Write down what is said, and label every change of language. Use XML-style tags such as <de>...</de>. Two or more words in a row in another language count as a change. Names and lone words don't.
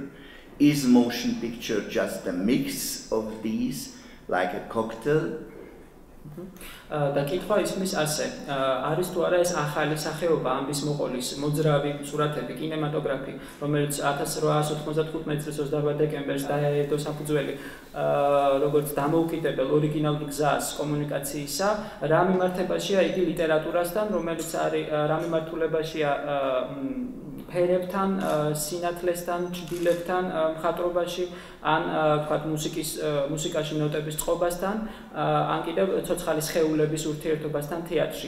<en>Is motion picture just a mix of these, like a cocktail?</en> <ka>და კითხვა ისმის ასე, არის თუ არა ეს ახალი სახეობა ამის მოყოლის მოძრავი სურათები, კინემატოგრაფი, რომელიც 1895 წლის 28 დეკემბერს დაედო საფუძველი როგორც დამოუკიდებელ ორიგინალურ გზას კომუნიკაციისა, რა მიმართებაშია იგი ლიტერატურასთან, რომელიც არის რა მიმართულებაშია ფერებთან, სინათლესთან, ჩრდილებთან, მხატვრობაში, ან თქვათ მუსიკაში ნოტების წყობასთან, ან კიდევ ცოცხალი სხეულების ურთიერთობასთან თეატრში.</ka>